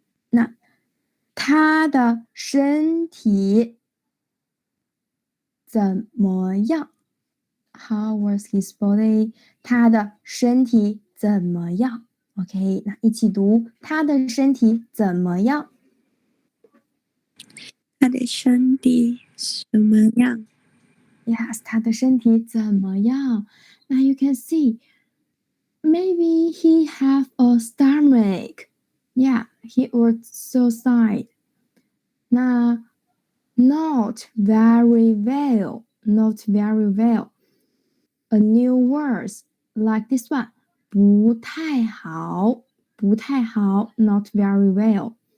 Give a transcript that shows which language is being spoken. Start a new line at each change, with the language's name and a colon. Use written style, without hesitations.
Chinese: 那他的身体怎么样 ？ How was his body？他的身体怎么样 ？OK， 那一起读，他的身体怎么样？他的身体什么样？ Yes， 他的身体怎么样？
English: Now you can see, maybe he have a stomach. Yeah, he was so sad. 那 not very well, not very well. A new words like this one. 不太好 not very well.